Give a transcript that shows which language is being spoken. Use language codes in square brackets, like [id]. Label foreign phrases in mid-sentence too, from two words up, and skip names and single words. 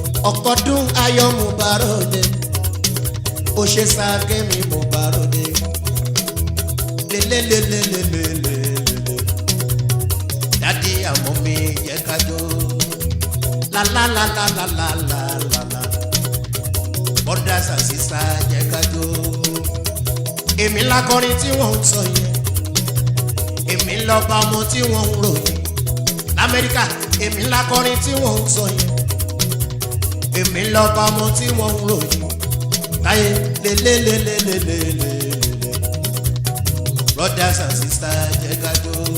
[yo] Ọ̀pọ̀ ọdún ayọ̀ mo bá ròde. Ó ṣe sake mi mo bá ròde. Lelelelelelelele. Dádì àmọ́ mi yẹ ká jó. La, la, la, la, la, la, la, la, la. [en] Brothers and sisters, [yo] jẹ́ ká jó. Èmi lakọrin tí wọ́n ń sọ yẹn. Èmi lọba ọmọ tí wọ́n ń ròyìn. Lamẹ́ríkà, èmi lakọrin tí wọ́n ń sọ yẹn. Èmi lọba ọmọ tí wọ́n ń ròyìn. Táyé, lé, lé, lé, lé, lé, lé, lé, lé, lé. [en] Brothers and sisters, [yo] jẹ́ ká jó.